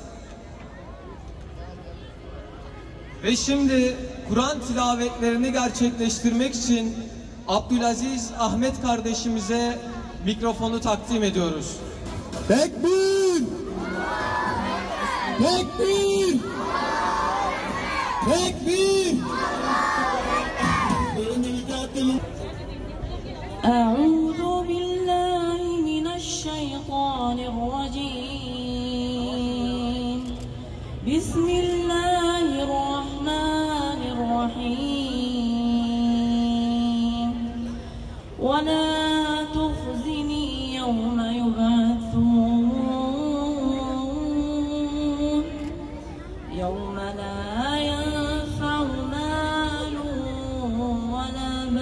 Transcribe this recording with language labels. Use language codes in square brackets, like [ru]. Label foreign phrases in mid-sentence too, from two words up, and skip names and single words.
[tr] Ve şimdi Kur'an tilavetlerini gerçekleştirmek için Abdülaziz Ahmet kardeşimize mikrofonu takdim ediyoruz. Tekbir! Tekbir! Tekbir! [ar] أعوذ بالله من الشيطان الرجيم بسم الله الرحمن الرحيم ولا تخزني يوم يبعثون يوم لا ينفع مال ولا